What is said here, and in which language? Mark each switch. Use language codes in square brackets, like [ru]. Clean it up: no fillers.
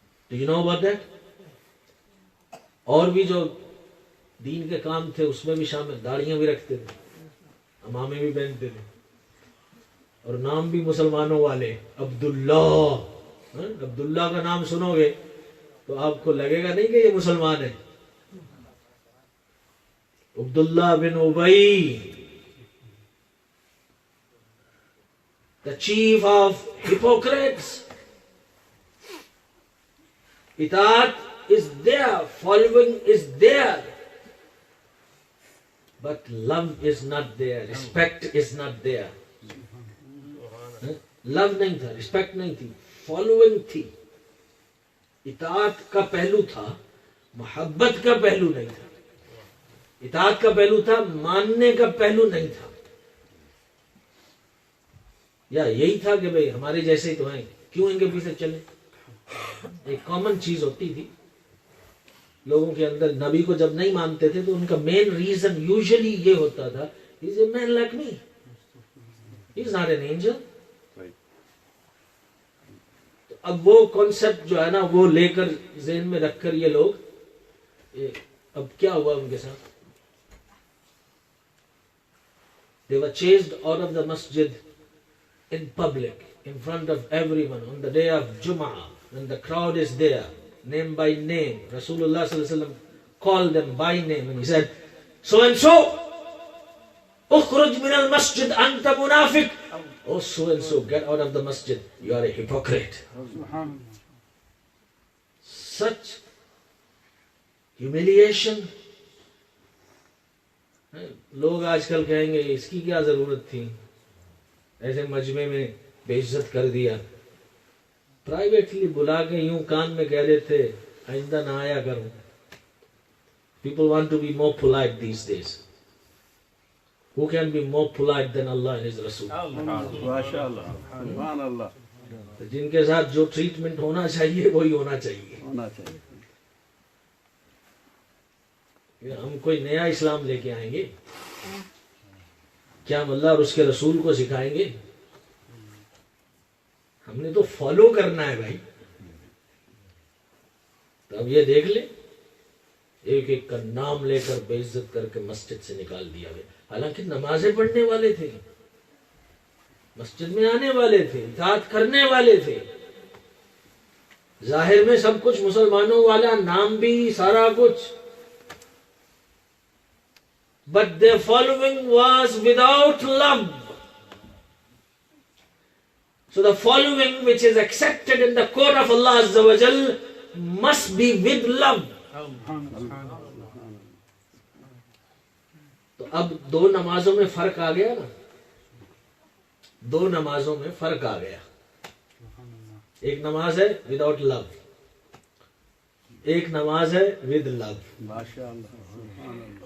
[en] Do you know about that؟ [ur] اور بھی جو دین کے کام تھے اس میں بھی شامل، داڑیاں بھی رکھتے تھے، امامے بھی پہنتے تھے، اور نام بھی مسلمانوں والے. عبداللہ، عبداللہ کا نام سنو گے تو آپ کو لگے گا نہیں کہ یہ مسلمان ہے. [en] عبداللہ بن ابی، the chief of hypocrites. Itaat is there, following is there, but love is not there, respect is not there. [ur] Love نہیں تھا، respect نہیں تھی، following تھی. اطاعت کا پہلو تھا، محبت کا پہلو نہیں تھا. اطاعت کا پہلو تھا، ماننے کا پہلو نہیں تھا. یا یہی تھا کہ بھئی ہمارے جیسے ہی تو ہیں، کیوں ان کے پیچھے چلیں. ایک کامن چیز ہوتی تھی لوگوں کے اندر. نبی کو جب نہیں مانتے تھے تو ان کا مین ریزن یوزلی یہ ہوتا تھا، [en] he is a man like me, he is not an angel. [ur] تو اب وہ کانسیپٹ جو ہے نا وہ لے کر ذہن میں رکھ کر یہ لوگ، اب کیا ہوا ان کے ساتھ؟ [en] they were chased out of the masjid in public, in front of everyone, on the day of Jum'ah, when the crowd is there, name by name. Rasulullah sallallahu alaihi wasallam called them by name and he said, so and so, [ar] ukhruj min al masjid anta munafiq. [en] Oh so and so, get out of the masjid, you are a hypocrite. Such humiliation. [ur] لوگ آج کل کہیں گے اس کی کیا ضرورت تھی، ایسے مجمع میں بے عزت کر دیا. پرائیویٹلی بلا کے یوں کان میں کہہ دیتے آئندہ نہ آیا کروں. [en] People want to be more polite these days. Who can be more polite than Allah and His Rasul? [ur] ماشاء اللہ سبحان اللہ جن کے ساتھ جو ٹریٹمنٹ ہونا چاہیے وہی ہونا چاہیے. ہونا چاہیے. ہم کوئی نیا اسلام لے کے آئیں گے کیا؟ ہم اللہ اور اس کے رسول کو سکھائیں گے؟ ہم نے تو فالو کرنا ہے بھائی. تو اب یہ دیکھ لیں، ایک ایک کا نام لے کر بے عزت کر کے مسجد سے نکال دیا گیا. حالانکہ نمازیں پڑھنے والے تھے، مسجد میں آنے والے تھے، اطاعت کرنے والے تھے، ظاہر میں سب کچھ مسلمانوں والا، نام بھی سارا کچھ. [en] But their following was without love. So the following which is accepted in the court of Allah Azza wa Jal must be with love. [ur] تو اب دو نمازوں میں فرق آ گیا نا، دو نمازوں میں فرق آ گیا. ایک نماز ہے [en] without love, [ur] ایک نماز ہے [en] With love. [ur] ماشاء اللہ.